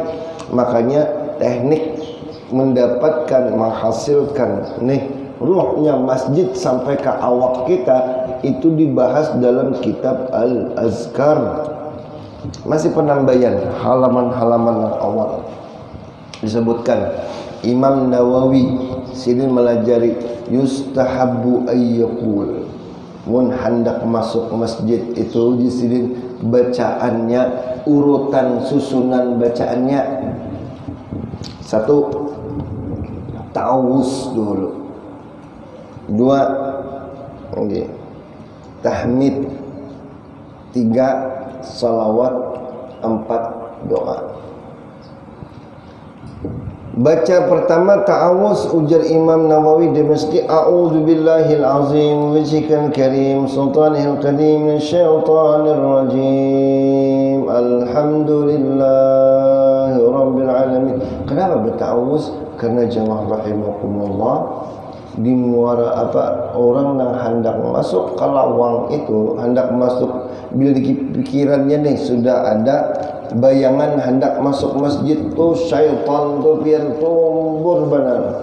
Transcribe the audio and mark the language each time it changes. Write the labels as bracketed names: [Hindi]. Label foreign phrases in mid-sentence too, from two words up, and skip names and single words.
[Banjar] Makanya teknik mendapatkan menghasilkan ruhnya masjid sampai ke awak kita itu dibahas dalam kitab Al-Azkar. Masih penambahkan halaman-halaman yang awal disebutkan Imam Nawawi sidin melajari [Arabic] يستحب أن يقول [Banjar] mun hendak masuk masjid itu disidin bacaannya urutan susunan bacaannya. Satu, ta'awuz dulu. Dua, tahmid. Tiga, salawat. Empat, doa. Baca pertama ta'awuz, ujar Imam Nawawi di masjid, [Arabic] أعوذ بالله العظيم وجهك الكريم السلطان القديم من الشيطان الرجيم الحمد لله رب العالمين. [Banjar] Kenapa berta'awuz? Karena jamaah rahimakumullah di muara orang yang hendak masuk ke lawang itu, hendak masuk bila di pikirannya nih sudah ada bayangan hendak masuk masjid tuh syaitan tuh biar tumbur benar.